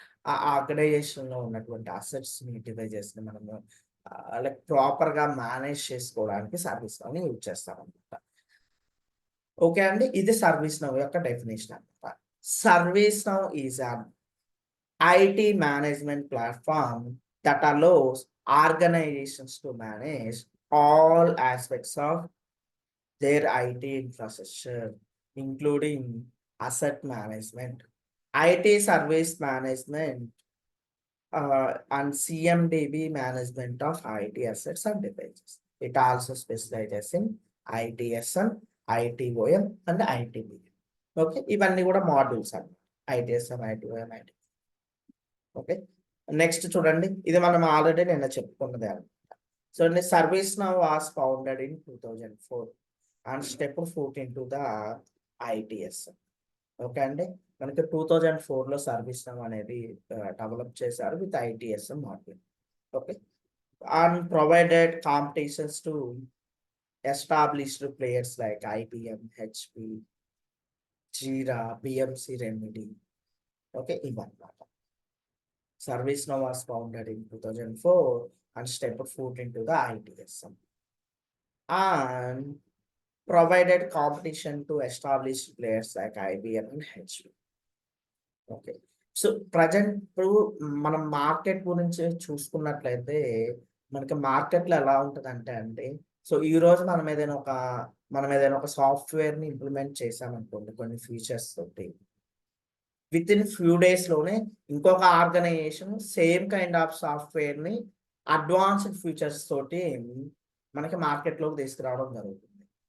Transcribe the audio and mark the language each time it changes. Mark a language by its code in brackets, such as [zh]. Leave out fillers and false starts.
[te] ఆ ఆర్గనైజేషన్ లో ఉన్నటువంటి అసెట్స్ ని, డివైజెస్ ని మనము లైక్ ప్రాపర్ గా మేనేజ్ చేసుకోవడానికి సర్వీస్ నవ్ ని యూజ్ చేస్తాం అనమాట. ఓకే అండి, ఇది [en] ServiceNow యొక్క definition అనమాట. ServiceNow is an IT management platform that allows organizations to manage all aspects of their IT infrastructure, including asset management, IT service management, and CMDB management of IT assets and devices. It also specializes in ITSM, ITOM, and ITBM. [te] Okay, ఇవన్నీ కూడా modules అన్నమాట. ITSM, ITOM, IT. Okay, next చూడండి, ఇది మనం already నిన్న చెప్పుకున్నదే అనమాట. [en] So ServiceNow was founded in 2004 and stepped foot into the ITSM. [te] Okay అండి, మనకి 2004లో సర్వీస్ నౌ అనేది డెవలప్ చేశారు with ITSM module. [en] Okay, and provided competitions to established players like IBM, HP, Jira, BMC Remedy. [te] Okay, ఇవన్నమాట. [en] ServiceNow was founded in 2004 and stepped foot into the ITSM and provided competition to established players like IBM and HP. [te] Okay, so present ఇప్పుడు మనం market గురించి చూసుకున్నట్లయితే మనకి మార్కెట్లో ఎలా ఉంటుందంటే అండి, సో ఈ రోజు మనం ఏదైనా ఒక సాఫ్ట్వేర్ని ఇంప్లిమెంట్ చేసామనుకోండి కొన్ని ఫీచర్స్ తోటి, విత్ ఇన్ ఫ్యూ డేస్లోనే ఇంకొక ఆర్గనైజేషన్ సేమ్ కైండ్ ఆఫ్ సాఫ్ట్వేర్ని అడ్వాన్స్డ్ ఫీచర్స్ తోటి మనకి మార్కెట్లోకి తీసుకురావడం జరుగుతుంది.